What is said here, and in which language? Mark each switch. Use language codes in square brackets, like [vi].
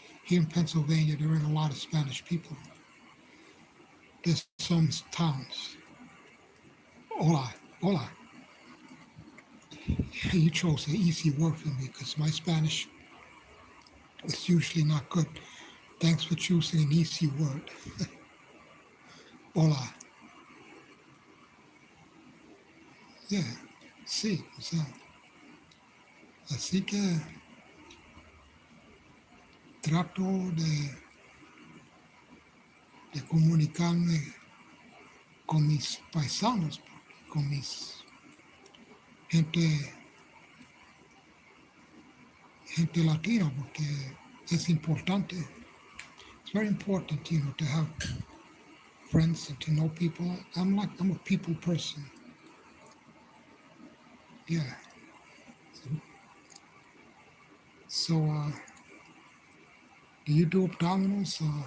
[en] Here in Pennsylvania, there are a lot of Spanish people. There's some towns. [es] Hola, hola. [en] You chose an easy word for me because my Spanish is usually not good. Thanks for choosing an easy word. [es] Hola. Yeah, sí, o sea, así que trato de comunicarme con mis paisanos, con mis gente, gente latina, porque es importante. [en] It's very important, to have friends and to know people. I'm a people person. Yeah. So, do you do abdominals?